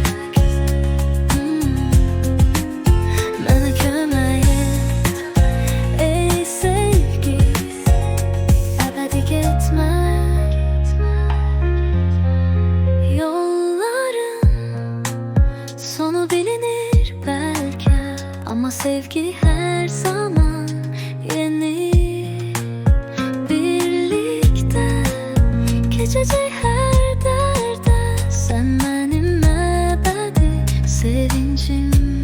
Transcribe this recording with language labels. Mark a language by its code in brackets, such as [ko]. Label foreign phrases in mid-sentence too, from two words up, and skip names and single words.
[az] Mənə kömək et, ey sevgi, əbədi getmə. [tr] Sonu bilinir belki ama sevgi her zaman yeni. Birlikte geçecek her derde, sen benim ebedi sevincim.